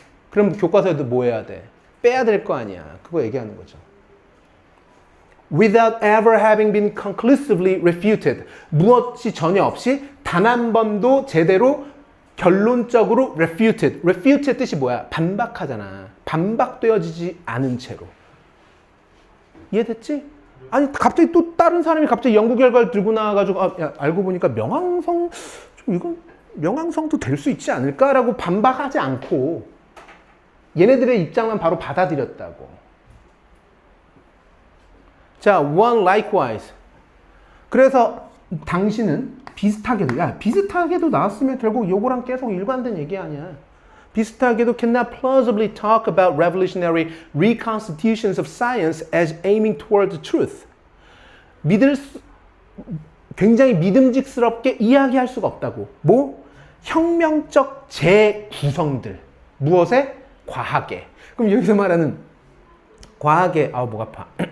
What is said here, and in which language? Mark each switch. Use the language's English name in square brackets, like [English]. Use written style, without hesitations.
[Korean] 그럼 교과서에도 뭐 해야 돼? 빼야 될 거 아니야. 그거 얘기하는 거죠. [English] Without ever having been conclusively refuted. [Korean] 무엇이 전혀 없이 단 한 번도 제대로 결론적으로 refuted. refuted 뜻이 뭐야? 반박하잖아. 반박되어지지 않은 채로. 이해됐지? 아니 갑자기 또 다른 사람이 갑자기 연구 결과를 들고 나와가지고 아, 야, 알고 보니까 명왕성 좀 이건 명왕성도 될 수 있지 않을까라고 반박하지 않고 얘네들의 입장만 바로 받아들였다고. [English] 자, one likewise. [Korean] 그래서 당신은 비슷하게도 나왔으면 결국 요거랑 계속 일관된 얘기 아니야. 비슷하게도 [English] cannot plausibly talk about revolutionary reconstitutions of science as aiming toward the truth. [Korean] 굉장히 믿음직스럽게 이야기할 수가 없다고. 뭐? 혁명적 재구성들. 무엇에? 과학에. 그럼 여기서 말하는 과학의 목 아파.